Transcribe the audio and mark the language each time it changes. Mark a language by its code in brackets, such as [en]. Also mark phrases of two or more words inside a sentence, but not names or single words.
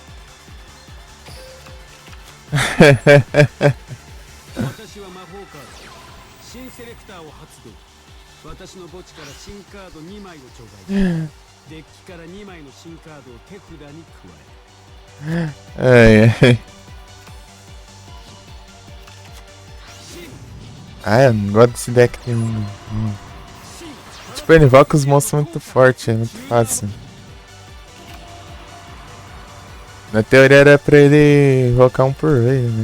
[ja] 私は魔法カード新セレクターを発動。私の墓地から新カード2枚を頂戴。デッキから2枚の新カードを手札に加える。 [pt] Ai, ai. Ah, eu não gosto desse deck nenhum. Tipo, ele invoca os monstros muito fortes, é muito fácil. Na teoria era pra ele invocar um por vez, né?